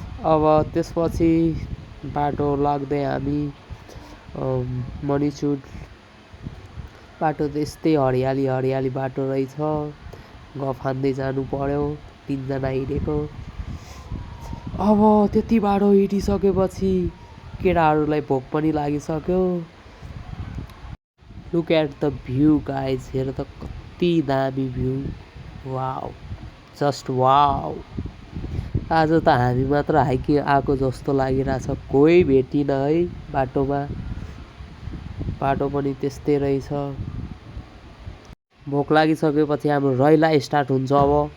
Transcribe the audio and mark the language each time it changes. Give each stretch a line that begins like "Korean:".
Nepali: अब त्यसपछि बाटो लाग्दै हामी मणिचुट। बाटो त यस्तै हरियाली बाटो रहेछ, गफ हान्दै जानु पर्यो, 3 जना हिँडेको। अब त्यति बाटो हिँडिसकेपछि केटाहरूलाई भोक पनि लागिसक्यो।
English: look at the view guys,
Nepali: हेर त कति दामी भ्यू,
English: Wow, just wow.
Nepali: आज त हामी मात्र हाइकिङ आएको जस्तो लागिरहेछ, कोही भेटिन है बाटोमा। बाटो पनि त्यस्तै रहेछ। भोक लागिसकेपछि हाम्रो रैला स्टार्ट हुन्छ अब।